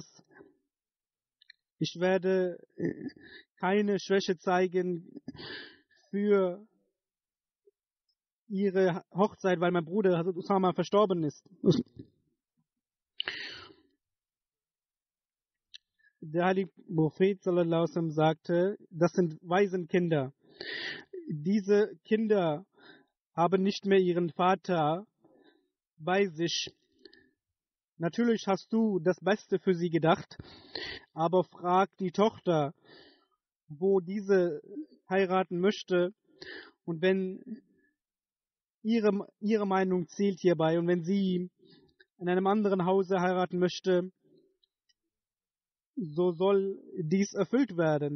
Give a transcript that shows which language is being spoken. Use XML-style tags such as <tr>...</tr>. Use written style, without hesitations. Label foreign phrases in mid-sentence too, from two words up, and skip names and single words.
<de>Ich werde keine Schwäche zeigen für ihre Hochzeit, weil mein Bruder Hazrat Usama verstorben ist. Der heilige Prophet</de> <ar>صلى الله عليه وسلم</ar> <de>sagte, das sind Waisenkinder. Diese Kinder haben nicht mehr ihren Vater bei sich. natürlich hast du das Beste für sie gedacht, aber frag die Tochter, wo diese heiraten möchte, und wenn ihre Meinung zählt hierbei, und wenn sie in einem anderen Hause heiraten möchte, so soll dies erfüllt werden.</de>